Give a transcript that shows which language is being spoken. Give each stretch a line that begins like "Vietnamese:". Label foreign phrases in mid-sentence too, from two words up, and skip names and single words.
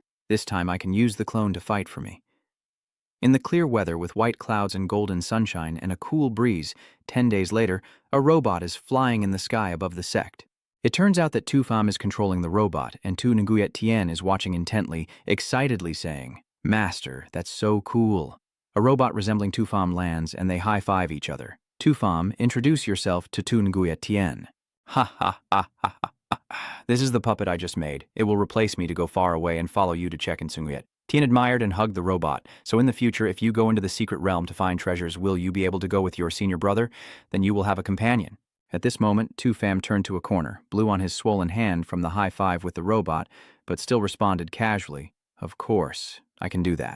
English: This time I can use the clone to fight for me." In the clear weather with white clouds and golden sunshine and a cool breeze, 10 days later, a robot is flying in the sky above the Sect. It turns out that Tu-Fam is controlling the robot, and Tu Nguyet Tien is watching intently, excitedly saying, "Master, that's so cool." A robot resembling Tu-Fam lands, and they high-five each other. Tu-Fam, introduce yourself to Tu Nguyet Tien. Ha ha ha ha ha. This is the puppet I just made. It will replace me to go far away and follow you to check in Sunguyet. Tien admired and hugged the robot. So in the future, if you go into the secret realm to find treasures, will you be able to go with your senior brother? Then you will have a companion. At this moment, Tu-Fam turned to a corner, blew on his swollen hand from the high five with the robot, but still responded casually, "Of course, I can do that."